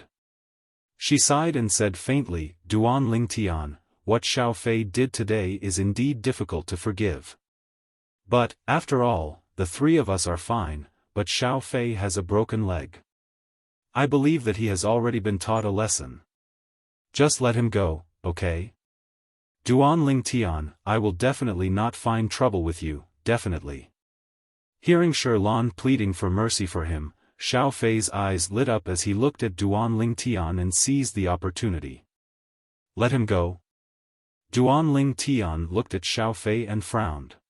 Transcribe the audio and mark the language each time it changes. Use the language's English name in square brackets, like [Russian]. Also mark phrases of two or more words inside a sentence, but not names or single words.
[English] She sighed and said faintly, Duan Lingtian, what Xiaofei did today is indeed difficult to forgive. But, after all, the three of us are fine, but Xiaofei has a broken leg. I believe that he has already been taught a lesson. Just let him go, okay? Duan Lingtian, I will definitely not find trouble with you, definitely. Hearing Sherlan pleading for mercy for him, Xiaofei's eyes lit up as he looked at Duan Lingtian and seized the opportunity. Let him go? Duan Lingtian looked at Xiaofei and frowned.